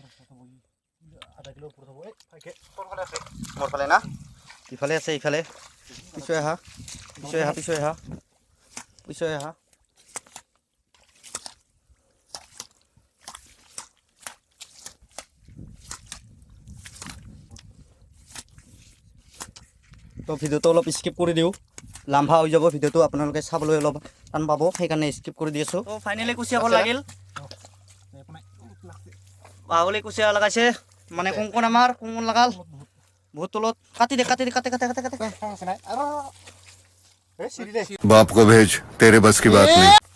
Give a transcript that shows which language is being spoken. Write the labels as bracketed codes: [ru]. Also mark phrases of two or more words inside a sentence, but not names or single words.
[as] মোৰ ফালে না ইফালে আছে ইফালে পিছুৱাই আহা তো ভিডিঅ'টো অলপ স্কিপ কৰি দিওঁ লাম্ভা হৈ যাব ভিডিঅ'টো আপোনালোকে চাবলৈ অলপ টান পাব সেইকাৰণে স্কিপ কৰি দি আছোঁ তো ফাইনেলি কুচিয়া ক'ত লাগিল বাহুলি কুচিয়া লগাইছে মানে কোন আমাৰ কোন লগাল বহুত তলত কাটি দে [hi] बाप को भेज तेरे बस की बात नहीं